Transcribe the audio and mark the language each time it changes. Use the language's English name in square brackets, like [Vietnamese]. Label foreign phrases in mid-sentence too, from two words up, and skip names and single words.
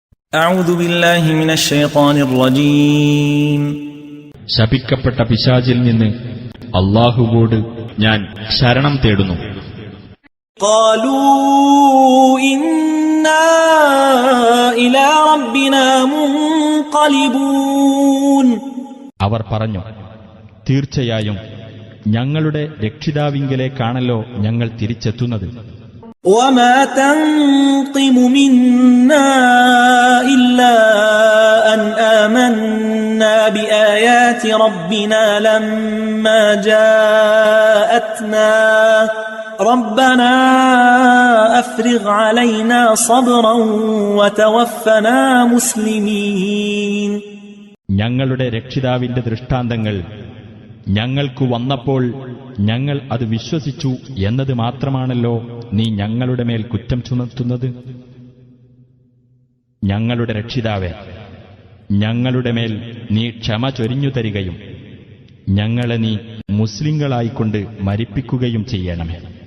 [Arabic] أعوذ بالله من الشيطان الرجيم [Malayalam] ശപിക്കപ്പെട്ട പിശാചിൽ നിന്ന് അല്ലാഹുവോട് ഞാൻ ശരണം തേടുന്നു. [Arabic] قالوا إنا إلى ربنا منقلبون [Malayalam] അവർ പറഞ്ഞു, തീർച്ചയായും ഞങ്ങളുടെ രക്ഷിതാവിങ്കലേക്കാണല്ലോ ഞങ്ങൾ തിരിച്ചെത്തുന്നത്. [Arabic] وما تنقم منا إلا أن آمنا بآيات ربنا لما جاءتنا ربنا أفرغ علينا صبرا وتوفنا مسلمين. [Malayalam] ഞങ്ങളുടെ രക്ഷിതാവിന്റെ ദൃഷ്ടാന്തങ്ങൾ ഞങ്ങൾക്കു വന്നപ്പോൾ ഞങ്ങൾ അത് വിശ്വസിച്ചു എന്നത് മാത്രമാണല്ലോ നീ ഞങ്ങളുടെ മേൽ കുറ്റം ചുമത്തുന്നത്. ഞങ്ങളുടെ രക്ഷിതാവേ, ഞങ്ങളുടെ മേൽ നീ ക്ഷമ ചൊരിഞ്ഞു തരികയും ഞങ്ങളെ നീ മുസ്ലിങ്ങളായിക്കൊണ്ട് മരിപ്പിക്കുകയും ചെയ്യണമേ.